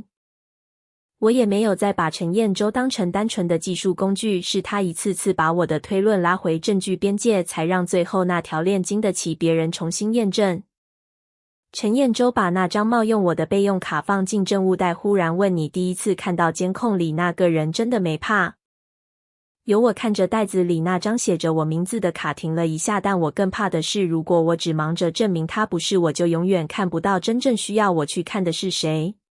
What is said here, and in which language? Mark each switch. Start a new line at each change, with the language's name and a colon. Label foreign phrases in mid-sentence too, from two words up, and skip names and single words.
Chinese: 我也沒有再把陳彥洲當成單純的技術工具，是他一次次把我的推論拉回證據邊界，才讓最後那條鏈經得起別人重新驗證。陳彥洲把那張冒用我的備用卡放進證物袋，忽然問：“你第一次看到監控裡那個人真的沒怕？” 有我看着袋子裡那張寫着我名字的卡停了一下，但我更怕的是，如果我只忙着證明他不是，我就永遠看不到真正需要我去看的是誰。